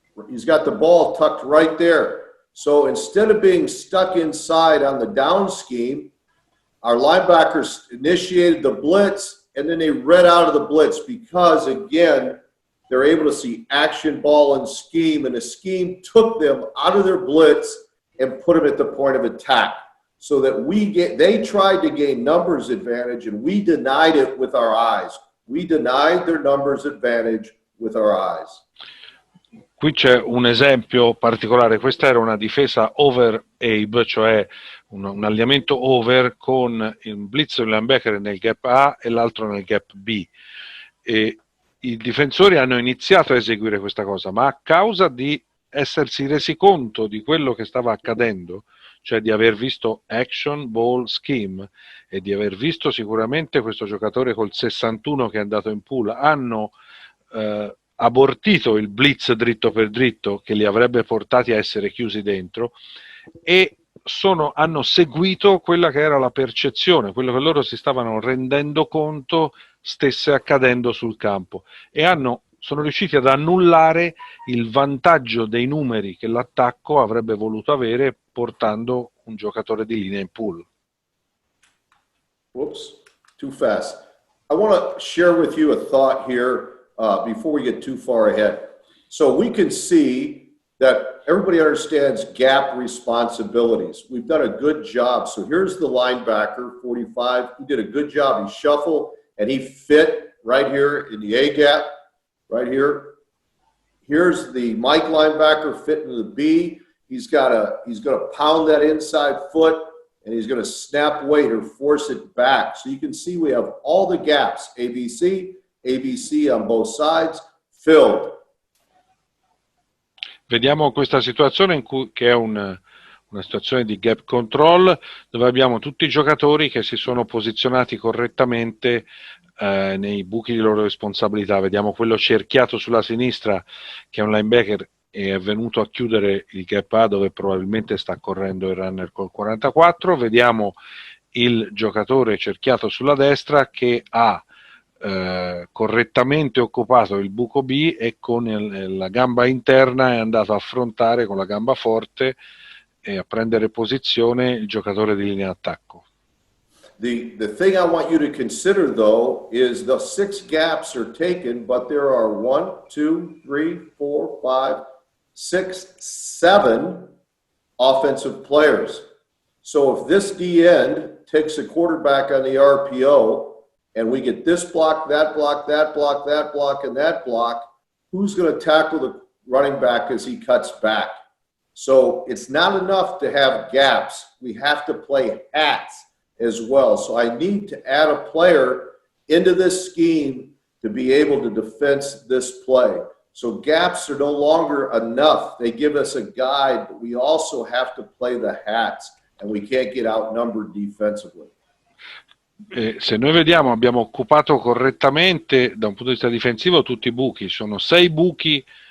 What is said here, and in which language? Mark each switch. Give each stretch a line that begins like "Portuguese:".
English: He's got the ball tucked right there. So instead of being stuck inside on the down scheme, our linebackers initiated the blitz, and then they read out of the blitz because, again, they're able to see action, ball, and scheme, and the scheme took them out of their blitz and put them at the point of attack so that they tried to gain numbers advantage, and we denied it with our eyes. We denied their numbers advantage with our eyes.
Italian: Qui c'è un esempio particolare, questa era una difesa over Abe, cioè un allineamento over con il blitz e il linebacker nel gap A e l'altro nel gap B. E i difensori hanno iniziato a eseguire questa cosa, ma a causa di essersi resi conto di quello che stava accadendo, cioè di aver visto
English: action, ball, scheme
Italian: e di aver visto sicuramente questo giocatore col 61 che è andato in pool, hanno abortito il blitz dritto per dritto che li avrebbe portati a essere chiusi dentro e hanno seguito quella che era la percezione, quello che loro si stavano rendendo conto stesse accadendo sul campo e sono riusciti ad annullare il vantaggio dei numeri che l'attacco avrebbe voluto avere portando un giocatore di linea in pool.
English: Whoops, too fast. I want to share with you a thought here before we get too far ahead. So we can see that everybody understands gap responsibilities. We've done a good job. So here's the linebacker, 45. He did a good job. He shuffled and he fit right here in the A gap, right here. Here's the Mike linebacker fitting to the B. He's going to pound that inside foot and he's going to snap weight or force it back. So you can see we have all the gaps, ABC on both sides, filled.
Italian: Vediamo questa situazione che è una situazione di gap control dove abbiamo tutti i giocatori che si sono posizionati correttamente nei buchi di loro responsabilità. Vediamo quello cerchiato sulla sinistra che è un linebacker e è venuto a chiudere il gap A dove probabilmente sta correndo il runner col 44. Vediamo il giocatore cerchiato sulla destra che ha correttamente occupato il buco B e con la gamba interna è andato a affrontare con la gamba forte e a prendere posizione il giocatore di linea d'attacco.
English: The thing I want you to consider though is the 6 gaps are taken, but there are 1, 2, 3, 4, 5, 6, 7 offensive players. So if this DN takes a quarterback on the RPO and we get this block, that block, that block, that block, and that block, who's going to tackle the running back as he cuts back? So it's not enough to have gaps. We have to play hats as well. So I need to add a player into this scheme to be able to defense this play. So gaps are no longer enough. They give us a guide, but we also have to play the hats, and we can't get outnumbered defensively.
Italian: Se noi vediamo abbiamo occupato correttamente da un punto di vista difensivo tutti i buchi, sono 6 buchi